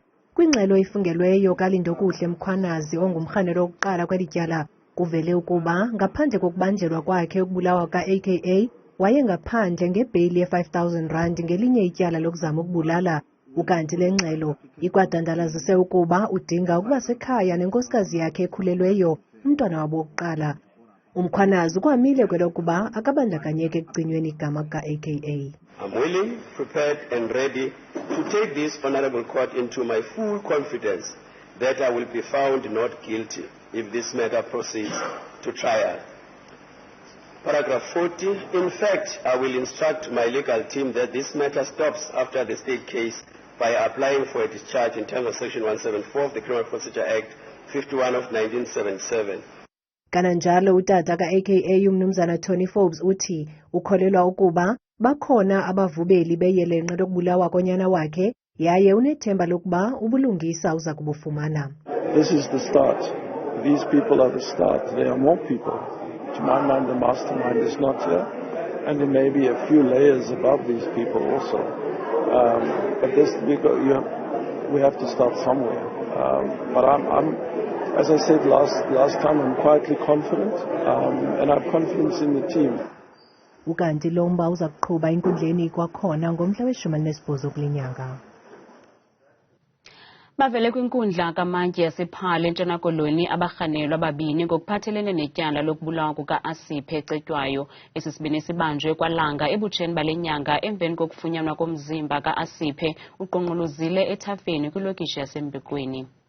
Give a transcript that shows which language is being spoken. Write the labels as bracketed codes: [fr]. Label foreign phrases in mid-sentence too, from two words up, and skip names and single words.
[xh] Kwingxelo efungelweyo kaLindokuhle Mkhwanazi ongumrhanelwa wokuqala kweli tyala Kuvele ukuba ngaphandle kokubanjelwa kwakhe ukubulawa ka-AKA wayengaphandle ngebheyili ye-R5,000 ngelinye ityala lokuzama ukubulala. Ukanti le ngxelo ikwadandalazise ukuba udinga ukuba sekhaya nenkosikazi yakhe ekhulelweyo, umntwana wabo wokuqala. Umkhwanazi kwamile kwelokuba akabandakanyeke ekucinyweni igama ka-AKA. [en] I'm willing, prepared and ready to take this honorable court into my full confidence that I will be found not guilty if this matter proceeds to trial. Paragraph 40, in fact, I will instruct my legal team that this matter stops after the state case by applying for a discharge in terms of Section 174 of the Criminal Procedure Act 51 of 1977. [xh] Kananjalo utata ka-AKA umnumzana Tony Forbes uthi ukholelwa ukuba bakhona abavubeli beyelenqe lokubulawa konyana wakhe yaye unethemba lokuba ubulungisa uza kubufumana. [en] This is the start. These people are the start. There are more people. To my mind, the mastermind is not here, and there may be a few layers above these people also. But this, we have to start somewhere. But I'm, as I said last time, I'm quietly confident, and I have confidence in the team. [xh] Ukanti lomba uza kuqhuba inkundleni kwakhona ngomhla we-18 kulinyanga. Bavele kwinkundla kamantyi yasePhale eNtshona Koloni abarhanelwa ababini ngokuphathelene netyala lokubulawa kuka-Asiphe Cetywayo. Esisibini sibanjwe kwalanga ebutsheni bale nyanga emveni kokufunyanwa komzimba ka-Asiphe uqonqolozile ethafeni kwilokishi yaseMbekweni.